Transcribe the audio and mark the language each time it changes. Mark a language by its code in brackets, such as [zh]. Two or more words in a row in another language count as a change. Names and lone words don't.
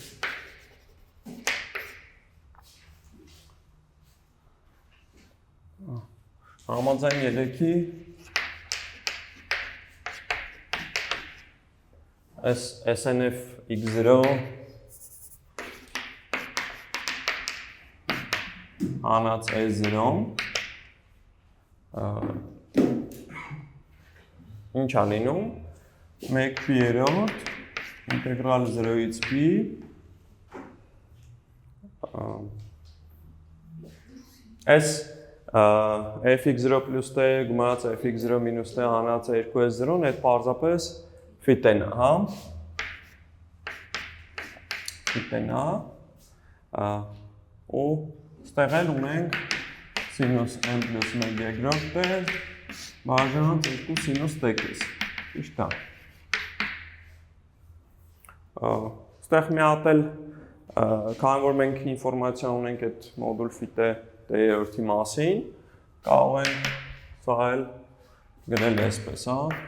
[hy] Համաձայն 3-ի SNF x0 հանած s0 ինչ է լինում 1/3 ինտեգրալ 0-ից p Այս fx0 plus t գումարած fx0 minus t հանած 2s0-ն այդ պարզապես ֆիտեն է, հա։ Ֆիտեն է։ Ու ստեղ էլ ունենք sinus m plus 1 երկրորդ t բաժանած 2 sinus t-ից։ Ճիշտ է։ Ստեղ մի հատ էլ քանի որ մենք ինֆորմացիա ունենք այդ մոդուլ ֆիտե t-րդի մասին, կարող ենք սա էլ գրել այսպես, հա։